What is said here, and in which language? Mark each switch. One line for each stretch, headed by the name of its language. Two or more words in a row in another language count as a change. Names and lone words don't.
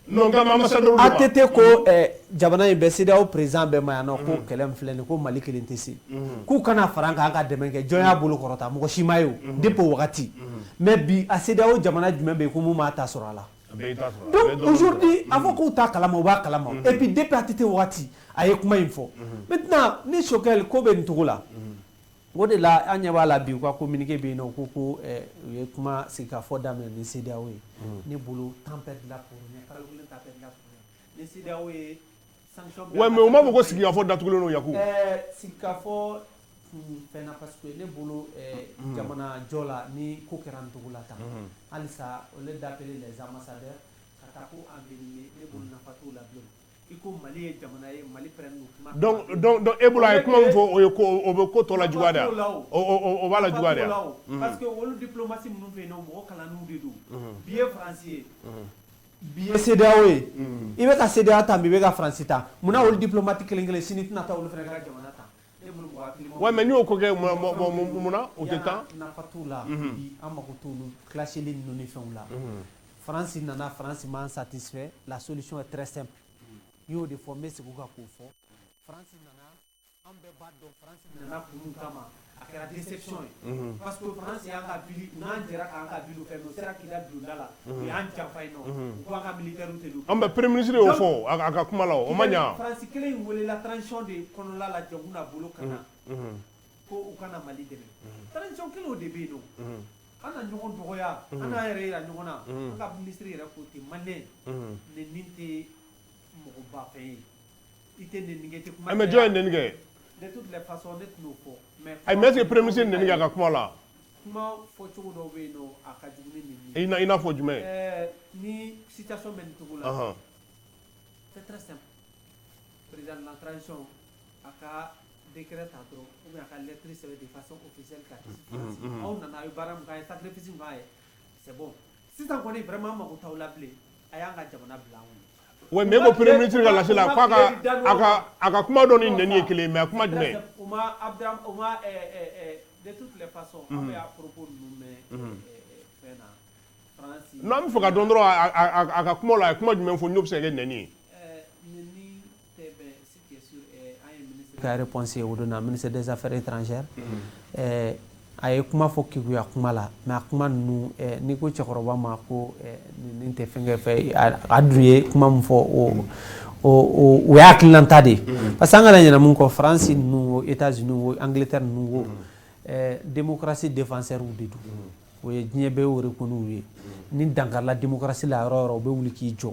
Bambara: ATT ko jamana in bɛ CEDEAO président bɛɛ ma yan nɔ ko kɛlɛ min filɛ nin ko Mali kelen tɛ se k'u kana fara an kan an ka dɛmɛ kɛ jɔn y'a bolo kɔrɔta mɔgɔ si ma ye o depuis o wagati mais bi a CEDEAO jamana jumɛn bɛ yen ko mun b'a ta sɔrɔ a la donc aujourd'hui a fɔ k'u t'a kalama u b'a kalama et puis depuis ATT wagati a ye kuma in fɔ maintenant ni Choguel ko bɛ nin cogo la o de la an ɲɛ b'a la bi u ka communiqué bɛ yen nɔ ko u ye kuma sigi ka fɔ daminɛ ni CEDEAO ye ne bolo
French: temps perdre
Bambara: la
French: pour rien
Bambara: kalo kelen ta perdre la
French: pour rien
Bambara: ni CEDEAO ye sanction ouais mais o ma fɔ ko sigi ka fɔ datugulen don Yaku sigi ka fɔ fɛn na parce que ne bolo jamana jɔ la ni ko kɛra nin cogo la tan halisa
French: au lieu d'appeler les ambassadeurs
Bambara: ka taa ko envenimer ne bolo nafa t'o la bilen i ko Mali ye jamana ye Mali prenne no kuma donc e bolo a ye kuma min fɔ o ye ko o bɛ ko tɔ la juguya de o b'a la juguya de parce que olu diplomatie minnu fɛ yen nɔ mɔgɔ kalanniw de don bi ye Faransi ye bi ye CEDEAO ye i bɛ ka CEDEAO ta bi i bɛ ka Faransi ta munna olu diplomate kelen kelen sini tɛna taa olu fana ka jamana ta ouais mais ni o ko kɛ munna o tɛ taa nafa t'u la bi an mago t'olu clashéli ninnu ni fɛnw la Faransi nana Faransi
French: m'en satisfait la solution est très simple
Bambara: n y'o de fɔ n bɛ segin o kan k'o fɔ Faransi nana an bɛɛ b'a dɔn Faransi nana kun min kama a kɛra déception ye parce que Faransi y'an ka ville n'an jɛra k'an ka ville fɛn o sera k'i da bulonda la o y'an janfa yen nɔ u ko an ka militaire tɛ don an bɛ
French: premier ministre
Bambara: y'o fɔ a ka kuma la o ma ɲa Faransi kelen in welela transition de kɔnɔla la jagun na bolo ka na ko u kana Mali dɛmɛ transition kelen o de bɛ yen nɔ an na ɲɔgɔn dɔgɔya an n'an yɛrɛ yira ɲɔgɔn na an ka ministre yɛrɛ ko ten maliyɛn ne nin tɛ mɔgɔ ba fɛn ye i tɛ nenigɛ tɛ kuma mais jɔn ye nenigɛ
French: de toutes les façons
Bambara: ne tɛn'o fɔ
French: mais est-ce que premier ministre
Bambara: nenigɛ a ka kuma la kuma fɔ cogo dɔw bɛ yen nɔ a ka jugu ni nin ye. I n'a fɔ jumɛn? Ni situation bɛ nin cogo la.
French: C'est très simple. Président de la transition
Bambara: a ka décret ta dɔrɔn
French: ou bien
Bambara: a ka lettre sɛbɛn
French: de façon officielle
Bambara: ka ci France. Aw nana a ye baara min k'a ye sacrifice min k'a ye
French: c'est bon.
Bambara: Sisan kɔni vraiment mago t'aw la bilen a y'an ka jamana bila an kun.
French: Oui, mais le premier ministre
Bambara: ka lase la a ka kuma dɔ ni nɛni ye kelen mais a kuma jumɛn? O ma
French: de toutes les façons
Bambara: an bɛ
French: a propos
Bambara: ninnu mɛn fɛn na France. Non, an bɛ fɛ ka dɔn dɔrɔn a ka kuma la a ye kuma jumɛn fɔ n'o bɛ se ka kɛ nɛni ye? Ka réponse o donna
French: ministre des affaires étrangères
Bambara: a ye kuma fɔ kekuya kuma la mais a kuma ninnu n'i ko cɛkɔrɔba ma ko nin tɛ fɛn kɛ fɛ a dun ye kuma min fɔ o y'a hakililanta de ye
French: parce que
Bambara: an kana ɲinɛ mun kɔ France ninnu o États-Unis o Angleterre ninnu o
French: démocratie défenseur
Bambara: de don o ye diɲɛ bɛɛ y'o reconnu ye ni dankarila démocratie la yɔrɔ o yɔrɔ u bɛ wuli k'i jɔ